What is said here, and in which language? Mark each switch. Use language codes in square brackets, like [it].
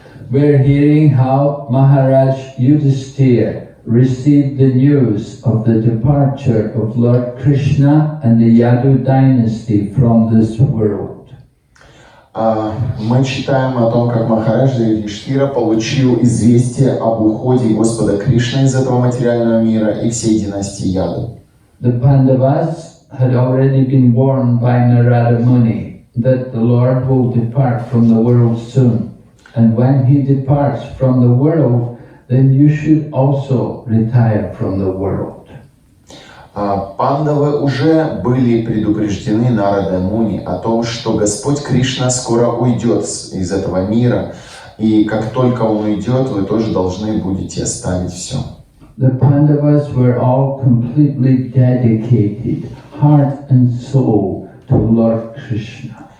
[en] We're hearing how Maharaj Yudhisthira received the news of the departure of Lord Krishna and the Yadu dynasty from this world. [ru] Мы читаем о том, как Махарадж Юдхиштхира получил известие об уходе Господа Кришны из этого материального мира и всей династии Яду. [en] The Pandavas had already been warned by Narada Muni that the Lord will depart from the world soon. And when he departs from the world, then you should also retire from the world. [ru] Пандавы уже были предупреждены Нарадой Муни о том, что Господь Кришна скоро уйдет из этого мира, и как только Он уйдет, вы тоже должны будете оставить все. [en] The Pandavas were all completely dedicated, heart and soul, to Lord Krishna.